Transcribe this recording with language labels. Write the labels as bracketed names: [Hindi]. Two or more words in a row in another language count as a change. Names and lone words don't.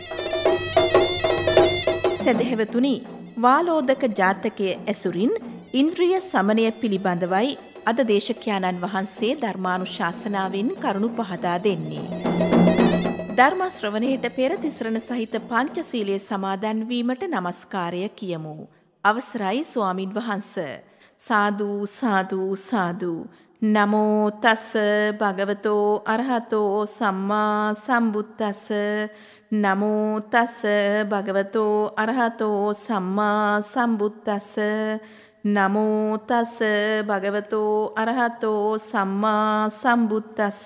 [Sinhala] සදහැවතුනි, වාලෝදක ජාතකයේ ඇසුරින් ඉන්ද්‍රිය සමනය පිළිබඳවයි අද දේශකයාණන් වහන්සේ ධර්මානුශාසනාවෙන් කරුණු පහදා දෙන්නේ. ධර්ම ශ්‍රවණයට පෙර තිසරණ සහිත පංචශීලයේ සමාදන් වීමට නමස්කාරය කියමු. අවසරයි ස්වාමින් වහන්සේ. සාදු සාදු සාදු. [Pali] නමෝ තස් භගවතෝ අරහතෝ සම්මා සම්බුද්දස්ස. නමෝ තස් භගවතෝ අරහතෝ සම්මා සම්බුද්දස්ස. නමෝ තස් භගවතෝ අරහතෝ සම්මා සම්බුද්දස්ස.